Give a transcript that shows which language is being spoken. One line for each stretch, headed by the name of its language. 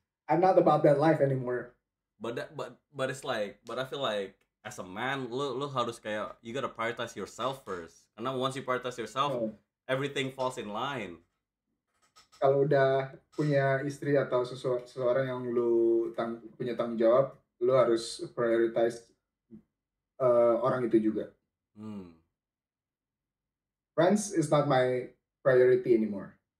English: I'm not about that life anymore. But it's like, but I feel like as a man,
Indonesian: lu harus kayak
English: you gotta prioritize yourself first. Karena once you prioritize yourself, Oh. everything falls in line.
Indonesian: Kalau udah punya istri atau seseorang yang lu punya tanggung jawab, lu harus prioritize orang itu juga.
English: Friends is not my priority anymore.